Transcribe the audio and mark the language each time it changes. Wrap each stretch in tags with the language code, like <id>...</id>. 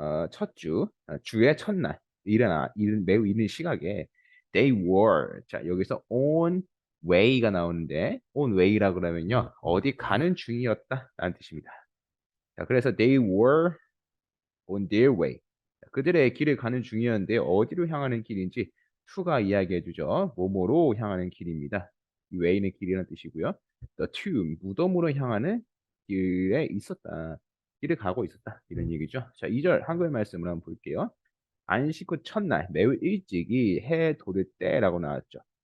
<ko>첫 주, 주의 첫날, 매우 이른 시각에</ko> <en>they were,</en> <ko>자, 여기서 on way가 나오는데 on way라 그러면요, 어디 가는 중이었다라는 뜻입니다. 자, 그래서</ko> <en>they were on their way.</en> <ko>그들의 길을 가는 중이었는데 어디로 향하는 길인지 to가 이야기해 주죠. 뭐뭐로 향하는 길입니다. 이 way는 길이라는 뜻이고요.</ko> <en>the tomb,</en> <ko>무덤으로 향하는 길에 있었다. 길을 가고 있었다. 이런 얘기죠. 자, 2절 한글 말씀을 한번 볼게요. 안식 후 첫날 매우 일찍이 해 돋을 때라고 나왔죠.</ko>